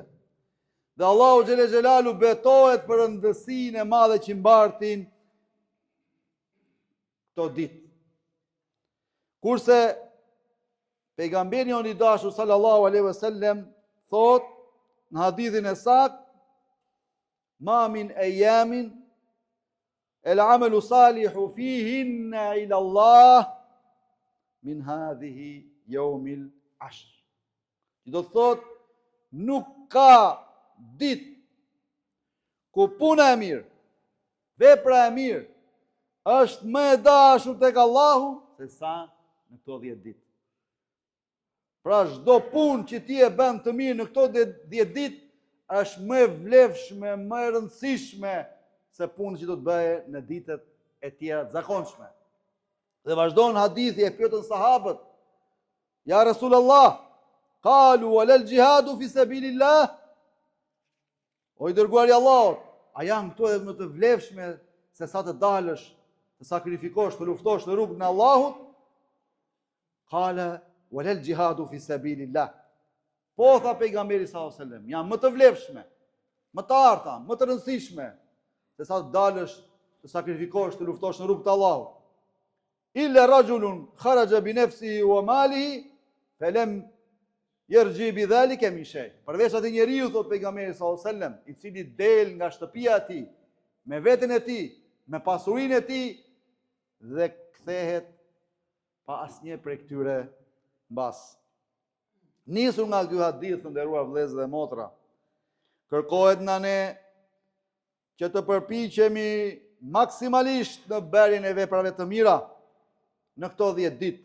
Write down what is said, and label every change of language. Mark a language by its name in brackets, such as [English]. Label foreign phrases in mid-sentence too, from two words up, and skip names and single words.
[Albanian] Dhe Allahu [Arabic] جل جلاله [Albanian] betohet për rëndësinë e madhe që mbartin këto ditë. Kurse pejgamberi i dashur [Arabic] صلى الله عليه وسلم [Albanian] thot në hadithin e saktë: [Arabic] ما من أيام العمل الصالح فيهن إلى الله من هذه يوم العشر. [Albanian] Do të thot nuk ka ditë ku puna e mirë, vepra e mirë është më e dashur tek Allahu se sa në këto 10 ditë. Pra çdo punë që ti e bën të mirë në këto 10 ditë është më e vlefshme, më e rëndësishme se punë që do të bëje në ditët e tjera të zakonshme. Dhe vazhdon hadithi e pyetën sahabët: [Arabic] يا رسول الله، قالوا والجهاد في سبيل الله? [Albanian] O i dërguari i Allahut, a janë këto edhe më të vlefshme se sa të dalësh të sakrifikosh, të luftosh në rrugën e Allahut, [Arabic] قال ولا الجهاد في سبيل الله. [Albanian] Po tha pejgamberi [Arabic] صلى الله عليه وسلم, [Albanian] janë më të vlefshme, më të arta, më të rëndësishme se sa të dalësh të sakrifikosh, të luftosh në rrugën e Allahut. [Arabic] إلا رجل خرج بنفسه وماله فلم يرجع بذلك من شيء. [Albanian] Përveç atij njeriu, thot pejgamberi [Arabic] صلى الله عليه وسلم, [Albanian] i cili del nga shtëpia e tij me veten e tij, me pasurinë e tij dhe kthehet pa asnjë prej këtyre mbas. Nisur nga ky hadith, të nderuar vëllezër dhe motra, kërkohet nga ne që të përpiqemi maksimalisht në bërjen e veprave të mira në këto 10 ditë.